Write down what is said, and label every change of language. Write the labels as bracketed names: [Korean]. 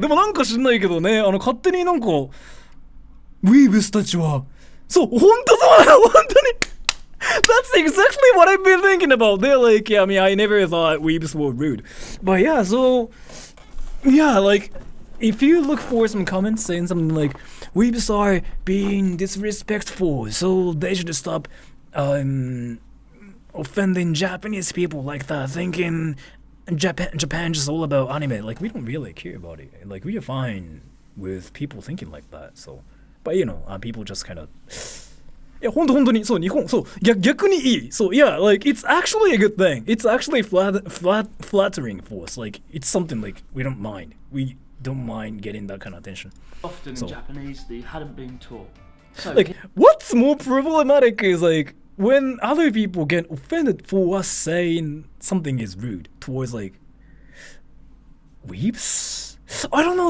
[Japanese] でもなんか知んないけどね、勝手になんか、ウィーブスたちは、そう、本当そうなの、本当に。 [English] That's exactly what I've been thinking about. They're like, yeah, I mean, I never thought weebs were rude. But yeah, so, yeah, like, if you look for some comments saying something like, weebs are being disrespectful, so they should stop offending Japanese people like that, thinking Japan's just all about anime. Like, we don't really care about it. Like, we are fine with people thinking like that. So, but you know, people just kind of. [Japanese] いや、本当にそう、日本、そう、逆にいい。そう、 [English] yeah, like, it's actually a good thing. It's actually flattering for us. Like, it's something like we don't mind. We don't mind getting that kind of attention. Often in Japanese that you hadn't been taught. So, like, what's more problematic is like when other people get offended for us saying something is rude towards like weeps. I don't know.